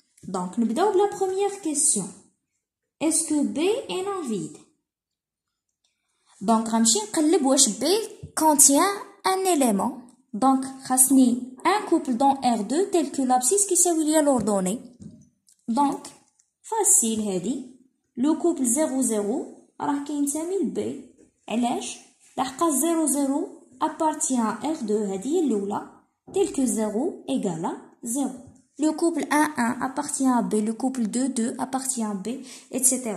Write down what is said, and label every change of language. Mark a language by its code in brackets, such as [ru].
[fr] Donc [ar] نبداو بلا [fr] première question. Est-ce que B est non vide? Donc [ar] غنمشي نقلب واش [fr] B contient un élément. Donc [ar] خاصني [fr] un couple dans R2 tel que l'abscisse [ar] كيساوي ليا [fr] l'ordonnée. Donc facile [ar] هادي. لو couple 0 0 راه كينتمي ل B. علاش؟ لحقاش [fr] 0 0 appartient à R2 [ar] هادي هي الاولى [fr] tel que 0 égale à 0. Le couple 1 1 appartient à B, le couple 2 2 appartient à B, etc.